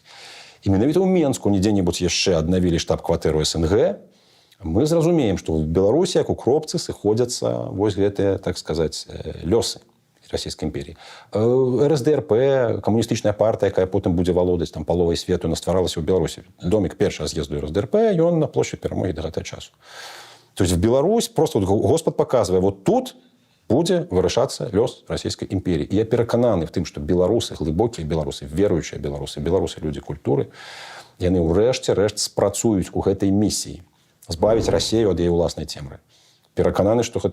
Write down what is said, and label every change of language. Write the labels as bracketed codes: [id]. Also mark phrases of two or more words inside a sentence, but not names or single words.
[be] І менавіта ў Менску, не дзе-небудзь яшчэ аднавілі штаб-кватэру СНГ, мы зразумеем, што ў Беларусі, як у кропцы, сыходзяцца вось гэтыя, так сказаць, лёсы Расійскай імперіі. РСДРП, камуністычная партыя, якая потым будзе валодаць там паловай свету, настваралася ў Беларусі. Домік першага з'езду РСДРП, ён на плошчы Перамогі да гэтага часу. [ru] То есть в Беларусь просто Господ [be] паказвае, вот тут будзе вырашацца лёс Расійскай імперіі. І я перакананы в тым, што беларусы, глыбокія беларусы, веруючыя беларусы, беларусы людзі культуры, яны ўрэшце рэшт спрацуюць у гэтай місіі. Збавіць Расію ад яе ўласнай цемры. Перакананы, што гэта будзе.